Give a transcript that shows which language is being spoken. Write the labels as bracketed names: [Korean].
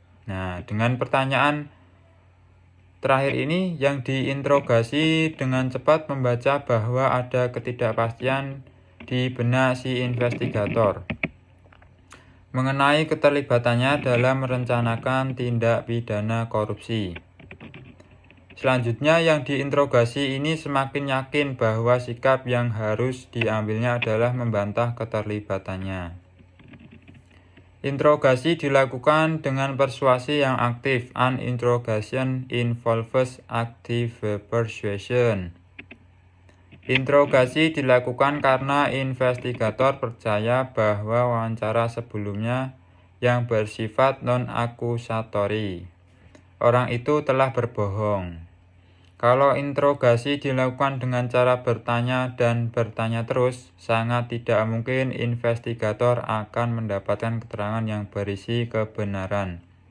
[Indonesian] Nah, dengan pertanyaan terakhir ini, yang diinterogasi dengan cepat membaca bahwa ada ketidakpastian di benak si investigator mengenai keterlibatannya dalam merencanakan tindak pidana korupsi. Selanjutnya, yang diinterogasi ini semakin yakin bahwa sikap yang harus diambilnya adalah membantah keterlibatannya. Interogasi dilakukan dengan persuasi yang aktif. [English] An interrogation involves active persuasion. [Indonesian] Interogasi dilakukan karena investigator percaya bahwa wawancara sebelumnya yang bersifat non-akusatori, orang itu telah berbohong. Kalau interogasi dilakukan dengan cara bertanya dan bertanya terus, sangat tidak mungkin investigator akan mendapatkan keterangan yang berisi kebenaran.